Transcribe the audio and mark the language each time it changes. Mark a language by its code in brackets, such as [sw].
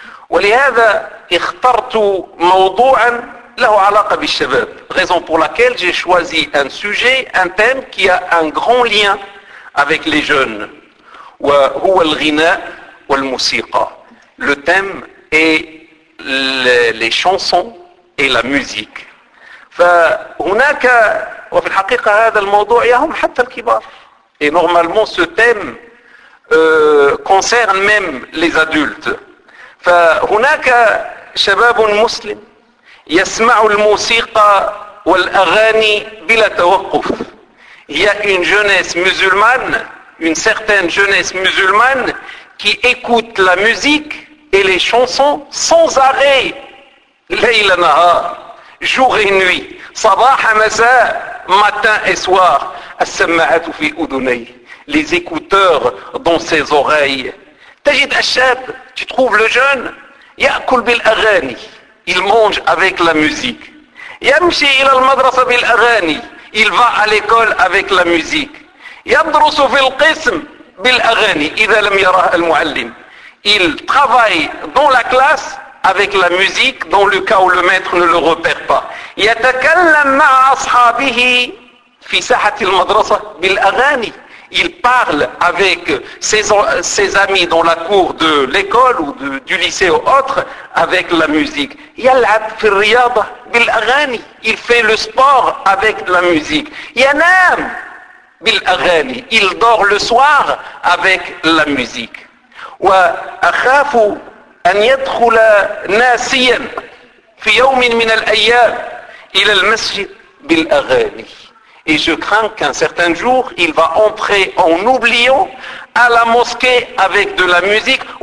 [ar] Wa li hadha ikhtartu mawdu'an له علاقة بالشباب. [fr] Raison pour laquelle j'ai choisi un sujet, un thème qui a un grand lien avec les jeunes. [ar] وهو الغناء والموسيقى. [fr] Le thème est les chansons et la musique. [ar] فهناك وفي الحقيقة هذا الموضوع يهم حتى الكبار. [fr] Et normalement ce thème concerne même les adultes. [ar] فهناك شباب مسلم يسمع الموسيقى والأغاني بلا توقف. [fr] Il y a une jeunesse musulmane, une certaine jeunesse musulmane qui écoute la musique et les chansons sans arrêt. [ar] ليل نهار, [fr] jour et nuit. [ar] صباح مساء, [fr] matin et soir. [ar] السماعات في أذني, [fr] les écouteurs dans ses oreilles. [ar] تجد الشاب, [fr] tu trouves le jeune, [ar] يأكل بالأغاني. [fr] Il mange avec la musique. [ar] يمشي إلى المدرسة بالأغاني. [fr] Il va à l'école avec la musique. [ar] يدرس في القسم بالأغاني إذا لم يره المعلم. [fr] Il travaille dans la classe avec la musique dans le cas où le maître ne le repère pas. [ar] يتكلم مع أصحابه في ساحة المدرسة بالأغاني. [fr] Il parle avec ses amis dans la cour de l'école ou du lycée ou autre avec la musique. [ar] يلعب في الرياضة بالأغاني. [fr] Il fait le sport avec la musique. [ar] ينام بالأغاني. [fr] Il dort le soir avec la musique. [ar] وأخاف أن يدخل ناسيا في يوم من الأيام إلى المسجد بالأغاني. [fr] Et je crains qu'un certain jour, il va entrer en oubliant à la mosquée avec de la musique.